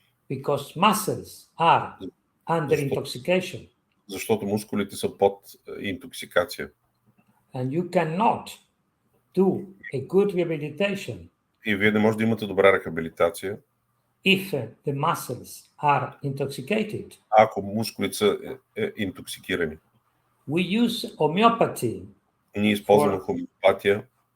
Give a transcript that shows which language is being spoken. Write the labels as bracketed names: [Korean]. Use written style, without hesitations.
[English] Because muscles are under intoxication. [Bulgarian] Защото мускулите са под интоксикация. [English] And you cannot do a good rehabilitation. [Bulgarian] И вие не можете да имате добра рехабилитация. [English] If the muscles are intoxicated. [Bulgarian] Ако мускулите са интоксикирани. [English] We use homeopathy. [Bulgarian] Ние използваме хомеопатия.